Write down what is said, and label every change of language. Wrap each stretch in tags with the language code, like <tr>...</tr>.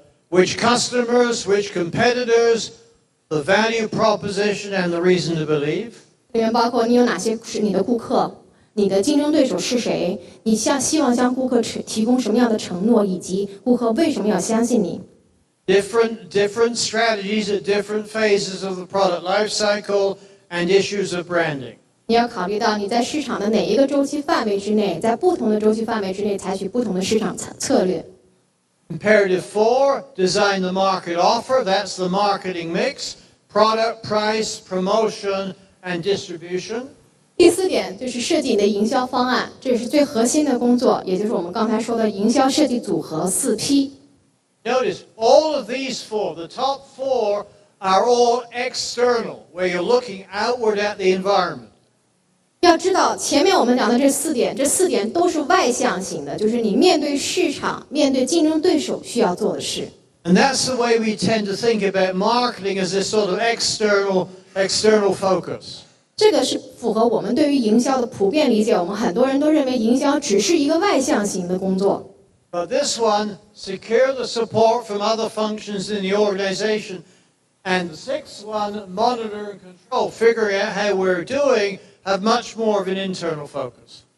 <en>Which customers, which competitors, the value proposition, and the reason to believe.</en> <zh>里面包括你有哪些是你的顾客，你的竞争对手是谁，你希望向顾客提供什么样的承诺，以及顾客为什么要相信你。</zh> <en>Different strategies at different phases of the product life cycle and issues of branding.</en> <zh>你要考虑到你在市场的哪一个周期范围之内，在不同的周期范围之内采取不同的市场策略。</zh> <en>Imperative 4, design the market offer. That's the marketing mix, product, price, promotion, and distribution.</en> <zh>第4点就是设计你的营销方案，这是最核心的工作，也就是我们刚才说的营销设计组合4P。</zh> <en>Notice all of these 4, the top 4, are all external, where you're looking outward at the environment.</en> <zh>要知道，前面我们讲的这4点，这4点都是外向型的，就是你面对市场、面对竞争对手需要做的事。</zh> <en>And that's the way we tend to think about marketing as this sort of external focus.</en> <zh>这个是符合我们对于营销的普遍理解。我们很多人都认为营销只是一个外向型的工作。</zh> <en>But this one, secure the support from other functions in the organization. And the 6th one, monitor and control, figuring out how we're doing, have much more of an internal focus.</en>